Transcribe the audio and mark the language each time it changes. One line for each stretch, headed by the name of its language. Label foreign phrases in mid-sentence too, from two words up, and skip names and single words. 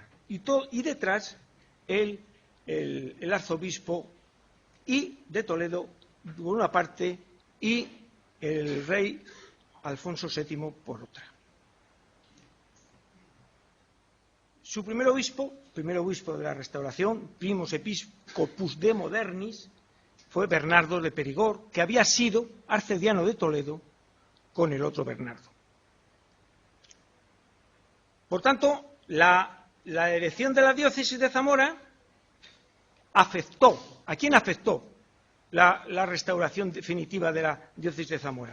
Spanish: Y detrás el arzobispo y de Toledo por una parte y el rey Alfonso VII por otra. Su primer obispo de la Restauración,
Latin: primus episcopus de modernis,
Spanish: fue Bernardo de Périgord, que había sido arcediano de Toledo con el otro Bernardo. Por tanto, la elección de la diócesis de Zamora afectó. ¿A quién afectó la restauración definitiva de la diócesis de Zamora?